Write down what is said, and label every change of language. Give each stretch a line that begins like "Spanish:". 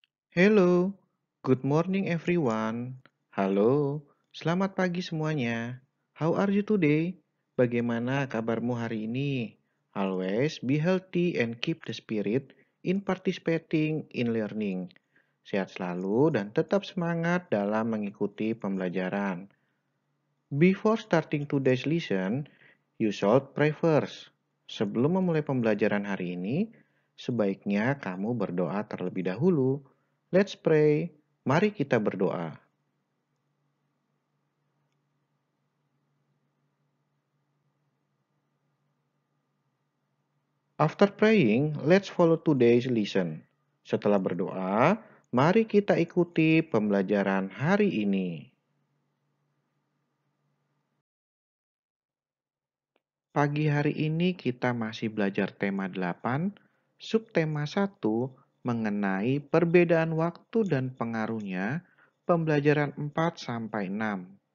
English: Hello, good morning everyone.
Indonesian: Halo, selamat pagi semuanya.
English: How are you today?
Indonesian: Bagaimana kabarmu hari ini?
English: Always be healthy and keep the spirit in participating in learning.
Indonesian: Sehat selalu dan tetap semangat dalam mengikuti pembelajaran.
English: Before starting today's lesson, you should pray first.
Indonesian: Sebelum memulai pembelajaran hari ini, sebaiknya kamu berdoa terlebih dahulu.
English: Let's pray.
Indonesian: Mari kita berdoa.
English: After praying, let's follow today's lesson.
Indonesian: Setelah berdoa, mari kita ikuti pembelajaran hari ini. Pagi hari ini kita masih belajar tema 8, subtema 1 mengenai perbedaan waktu dan pengaruhnya, pembelajaran 4 sampai 6.